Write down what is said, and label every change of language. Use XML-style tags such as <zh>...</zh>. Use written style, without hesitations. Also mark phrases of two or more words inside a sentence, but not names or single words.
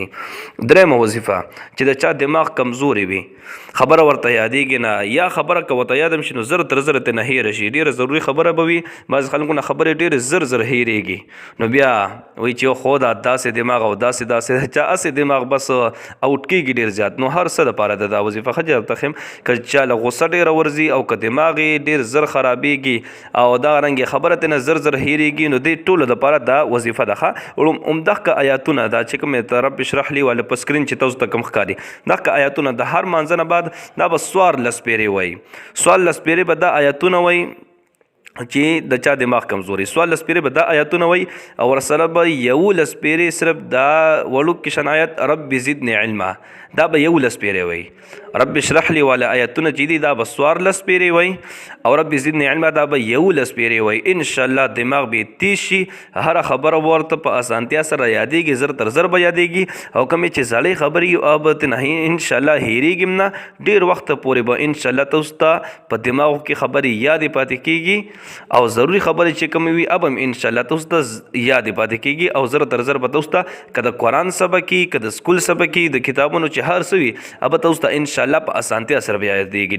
<ps>درېیمه وظیفه چې د چا دماغ کمزوري وي خبره ورته یادېږي نه یا خبره که ورته یاد هم شي نو زر تر زره ترې نه هېره شي ډېره ضروري خبره به وي بعضې خلکو نه خبرې ډېرې زر هېرېږي نو بیا وایي چې خو دا داسې دماغ او داسې چا اسې دماغ بس اوټ کېږي ډېر زیات نو هر څه دپاره د دا وظیفه ښه درته ښیم که چا له غصه ډېره ورځي او که دماغ یې ډیر زر خرابېږي او دا رنګ خبره ته نه زر هېرېږي، نو دې ټولو دپاره دا وظیفه ده. همدغه آیاتونه دا چې کوم</ps> <ar>رب اشرح لي</ar> <ps>والا په سکرین چې تاسو ته کوم ښکاري، دغه آیاتونه د هر مانځه نه بعد دا به 14 پیرې وایي. 14 پیرې به دا آیاتونه وایي چې د چا دماغ کمزوري. 14 پیرې به دا آیاتونه وایي او ورسره به 11 پیرې صرف دا وړوکې شان آیت</ps> <ar>رب زدني علما،</ar> <ps>دا به 11 پیرې وایي.</ps> <ar>رب اشرح لي</ar> <ps>والا آیاتونه چې دي دا به 14 پیرې وایي او</ps> <ar>رب زدني علما</ar> <ps>دا به 11 پیرې وایي. انشاءالله دماغ به تیز شي، هره خبره ورته په اسانتیا سره یادېږي، زر تر زر به یادېږي او کومې چې زړې خبرې او به نه انشاءالله هېرېږي نه، ډېر وخت پورې به انشاءالله تاسو ته په دماغو کې خبرې یادې پاتې کېږي او ضروري خبرې چې کومې وي اب هم انشاءالله تاسو ته یادې پاتې کېږي او زر تر زر به تاسو ته که د قرآن سبق وي که د سکول سبق وي د کتابونو چې هر څه وي اب تاسو ته انشاءالله په اسانتیا سره به یادېږي.</ps>